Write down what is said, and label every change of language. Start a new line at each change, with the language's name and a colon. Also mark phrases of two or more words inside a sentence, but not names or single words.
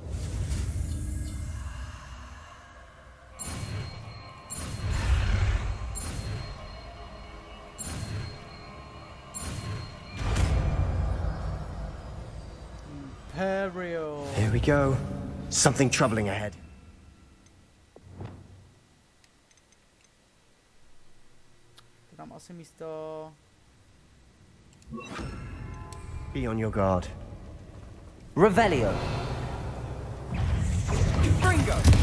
English: Imperio. Here we go. Something troubling ahead.
Czech: To tam asi místo...
English: Be on your guard. Revelio. Fringo!